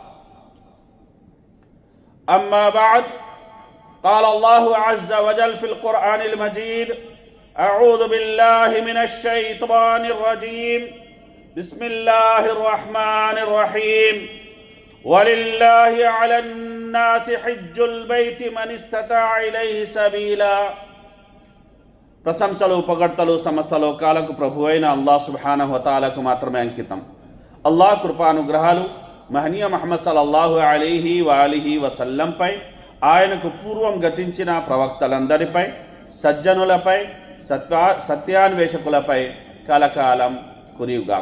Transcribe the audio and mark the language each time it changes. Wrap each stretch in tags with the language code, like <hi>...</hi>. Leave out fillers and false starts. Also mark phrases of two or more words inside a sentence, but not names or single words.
<ar>أما بعد قال الله عز وجل في القرآن المجيد أعوذ بالله من الشيطان الرجيم بسم الله الرحمن الرحيم ولله على الناس حج البيت من استطاع إليه سبيلا</ar> <te>ప్రశంసలు పొగడ్తలు సమస్త లోకాలకు ప్రభువైన అల్లాహ్ సుబ్హానహు వ తఆలాకు మాత్రమే అంకితం. అల్లాహ్ కృపానుగ్రహాలు మహనీయ ముహమ్మద్</te> <ar>صلى الله عليه وآله وسلم,</ar> <te>ఆయనకు పూర్వం గతించిన ప్రవక్తలందరిపై, సజ్జనులపై, సత్యాన్వేషకులపై కలకాలం కురియుగాక.</te>